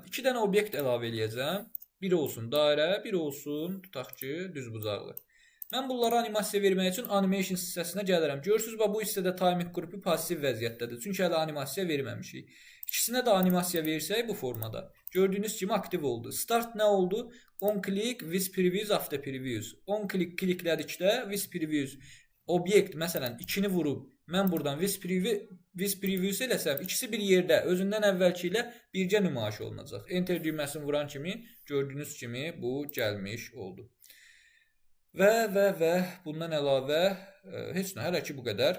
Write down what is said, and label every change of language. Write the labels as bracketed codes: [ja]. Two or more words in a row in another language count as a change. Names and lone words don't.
[az] 2 dənə obyekt əlavə eləyəcəm. Biri olsun dairə, biri olsun, tutaq ki, düzbucaqlı. Mən bunlara animasiya vermək üçün animation hissəsinə gəlirəm. Görürsünüz, bu hissədə timing qrupu pasiv vəziyyətdədir. Çünki hələ animasiya verməmişik. İkisinə də animasiya versək bu formada. Gördüyünüz kimi aktiv oldu. Start nə oldu? [en] On click with previews after previews. On click [az] kliklədikdə [en] with previews [az] obyekt məsələn 2-ni vurub mən buradan [en] with previews [az] eləsəm ikisi bir yerdə özündən əvvəlki ilə birgə nümayiş olunacaq. Enter düyməsini vuran kimi gördüyünüz kimi bu gəlmiş oldu. Və bundan əlavə heç nə, hələ ki bu qədər.